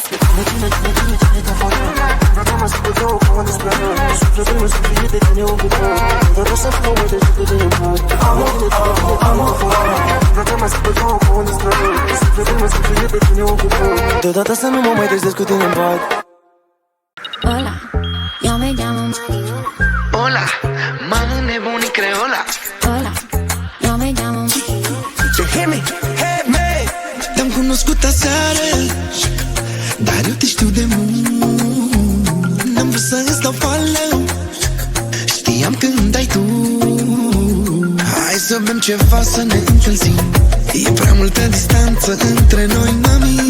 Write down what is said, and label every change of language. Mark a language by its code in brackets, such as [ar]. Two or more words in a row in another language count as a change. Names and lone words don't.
[ro] Cine te-a furat din viața mea, să te caut ca un disperat. Sufletul meu să fie de tine ocupat, deodată să nu mai trezesc cu tine în pat. Cine te-a furat din viața mea, să te caut ca un disperat. Deodată să nu mă mai trezesc cu tine în pat. [es] Hola, yo me llamo Mariola. Hola, [ro] mă nebuni creola. [es] Hola, yo me llamo [ro] Te-am cunoscut aseară, dar eu te știu de mult. N-am vrut să îți dau fală, știam când ai tu. Hai să bem ceva să ne încălzim, e prea multă distanță între noi, mami.